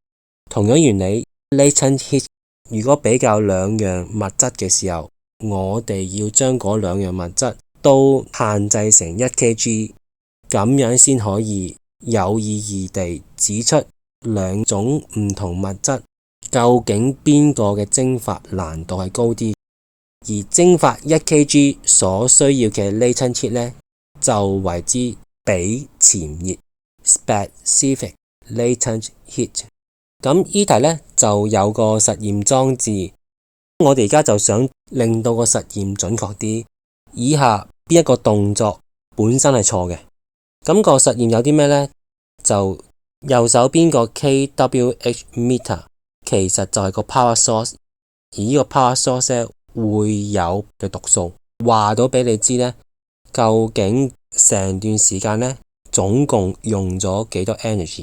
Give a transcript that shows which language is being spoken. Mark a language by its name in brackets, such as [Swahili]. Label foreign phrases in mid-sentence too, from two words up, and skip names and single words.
[Cantonese] 同樣原理， [English] latent heat [Cantonese] 如果比較兩樣物質嘅時候，我哋要將嗰兩樣物質都限制成1 kg， 咁樣先可以有意義地指出兩種唔同物質究竟邊個嘅蒸發難度係高啲。而蒸發1 kg 所需要嘅 [English] latent heat [Cantonese] 呢，就為之比潛熱 [English] specific latent heat。 [Cantonese] 咁呢題呢就有個實驗裝置，我哋而家就想令到個實驗準確啲。以下邊一個動作本身係錯嘅。咁個實驗有啲咩呢？就右手邊個 [English] kWh meter [Cantonese] 其實就係個 [English] power source， [Cantonese] 而呢個 [English] power source [Cantonese] 會有嘅讀數，話到俾你知呢，究竟成段時間呢總共用咗幾多 energy。